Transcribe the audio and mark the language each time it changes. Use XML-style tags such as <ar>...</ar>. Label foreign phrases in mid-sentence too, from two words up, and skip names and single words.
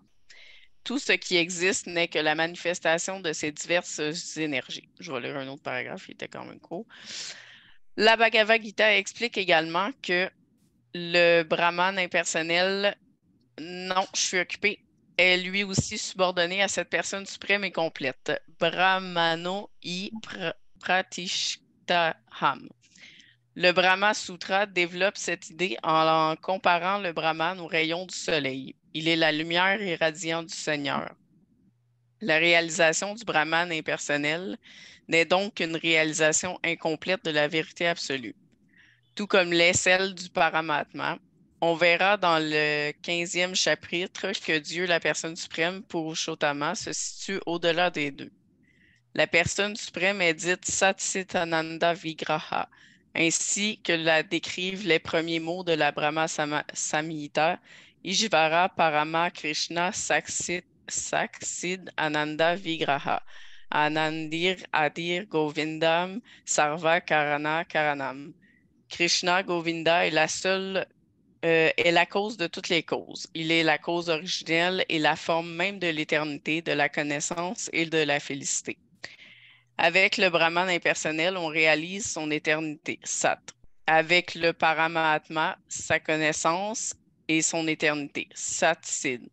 <fr>Tout ce qui existe n'est que la manifestation de ces diverses énergies. Je vais lire un autre paragraphe, il était quand même court. La Bhagavad Gita explique également que le Brahman impersonnel, non, je suis occupé, est lui aussi subordonné à cette personne suprême et complète.</fr> <sa>ब्रह्मणो इ प्रतिष्ठाहम्.</sa> <fr>Le Brahma Sutra développe cette idée en comparant le Brahman aux rayons du soleil. Il est la lumière irradiante du Seigneur. La réalisation du Brahman impersonnel n'est donc qu'une réalisation incomplète de la vérité absolue, tout comme l'est celle du Paramatma. On verra dans le 15e chapitre que Dieu, la personne suprême, Purushottama, se situe au-delà des deux. La personne suprême est dite</fr> <sa>सच्चिदानन्द विग्रह,</sa> <fr>ainsi que la décrivent les premiers mots de la Brahma Samhita,</fr> <sa>ईश्वर परम कृष्ण साक्षिद् आनन्द विग्रह अनादिर् आदिर् गोविन्दम् सर्व कारण कारणम्.</sa> <fr>Krishna Govinda est la cause de toutes les causes. Il est la cause originelle et la forme même de l'éternité, de la connaissance et de la félicité. Avec le Brahman impersonnel, on réalise son éternité, Sat. Avec le Paramahatma, sa connaissance et son éternité,</fr> <sa>सत् सिद्.</sa>